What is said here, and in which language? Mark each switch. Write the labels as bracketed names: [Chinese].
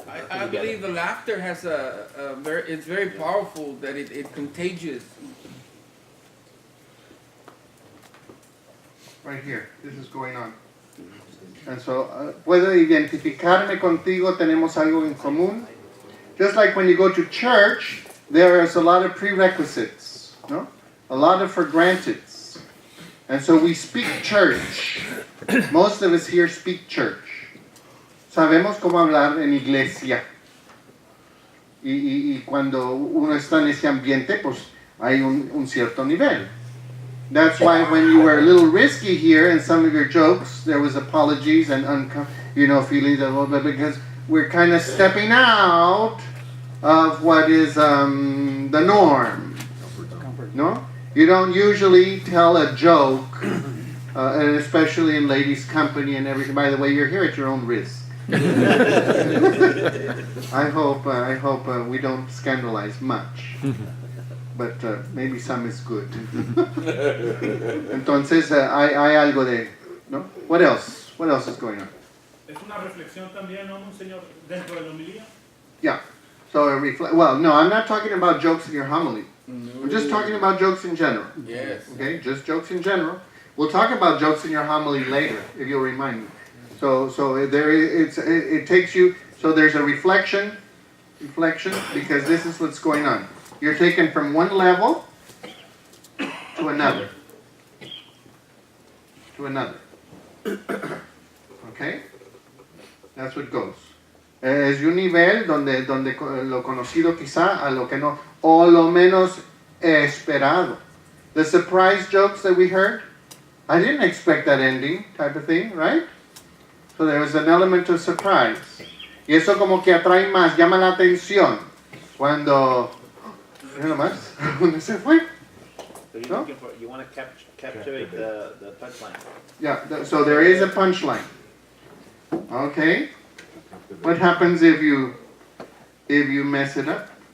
[English] I believe the laughter has it's very powerful, that it contagious. Right here, this is going on. And so, [Spanish] puedo identificarme contigo, tenemos algo en común. [English] Just like when you go to church, there is a lot of prerequisites, no? A lot of for granteds. And so we speak church. Most of us here speak church. [Spanish] Sabemos cómo hablar en iglesia. Y cuando uno está en ese ambiente, pues hay un cierto nivel. [English] That's why when you were a little risky here in some of your jokes, there was apologies and feelings a little bit, because we're kind of stepping out of what is the norm. No? You don't usually tell a joke, and especially in ladies' company and everything. By the way, you're here at your own risk. I hope we don't scandalize much. But maybe some is good. [Spanish] Entonces, hay algo de, ¿no? [English] What else? What else is going on? [Spanish] Es una reflexión también, ¿no, Monseñor, dentro de la homilía? [English] Yeah. So well, no, I'm not talking about jokes in your homily. I'm just talking about jokes in general. Yes. Okay, just jokes in general. We'll talk about jokes in your homily later, if you'll remind me. So it takes you. So there's a reflection, because this is what's going on. You're taken from one level to another. Okay, that's what goes. [Spanish] Es un nivel donde lo conocido quizá a lo que no, o lo menos esperado. [English] The surprise jokes that we heard, I didn't expect that ending, type of thing, right? So there was an element of surprise. [Spanish] Y eso como que atrae más, llama la atención. Cuando, mira más, ¿dónde se fue? [English] So you want to captivate the punchline. Yeah, so there is a punchline. Okay. What happens if you mess it up?